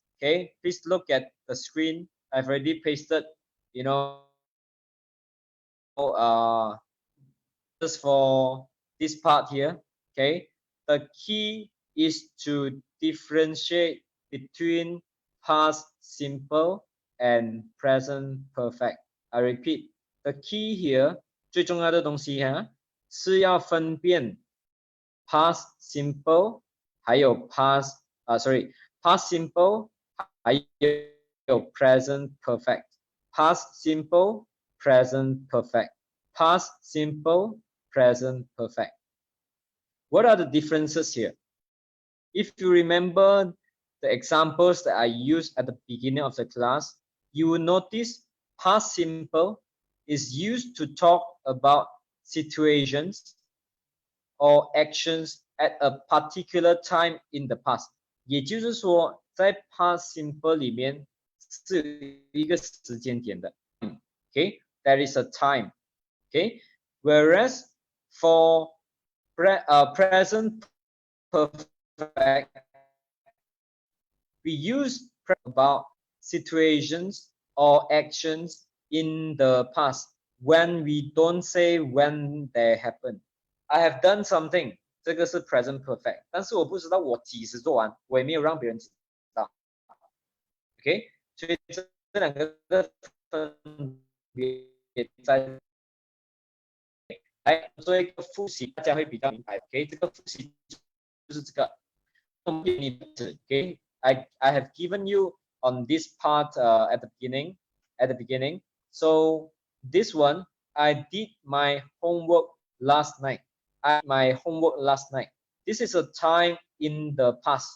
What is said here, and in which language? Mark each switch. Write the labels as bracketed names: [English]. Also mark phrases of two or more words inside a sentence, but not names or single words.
[English] Okay, please look at the screen. I've already pasted, you know, just for this part here. Okay, the key is to differentiate between past simple and present perfect. I repeat, the key here [Chinese] 最重要的东西哈是要分辨 [English] past simple 还有 past past simple 还有 present perfect. Past simple, present perfect. Past simple, present perfect. What are the differences here? If you remember the examples that I used at the beginning of the class, you will notice past simple is used to talk about situations or actions at a particular time in the past. [Chinese] 也就是说，在 [English] past simple [Chinese] 里面是一个时间点的。Okay, [English] there is a time. Okay, whereas for present perfect, we use about situations or actions in the past when we don't say when they happen. I have done something. [Chinese] 这个是 [English] present perfect， [Chinese] 但是我不知道我几时做完，我也没有让别人知道。OK， 所以这两个的分别在。来做一个复习，大家会比较明白。OK， 这个复习就是这个。OK， [English] I have given you on this part at the beginning. So this one, I did my homework last night. This is a time in the past.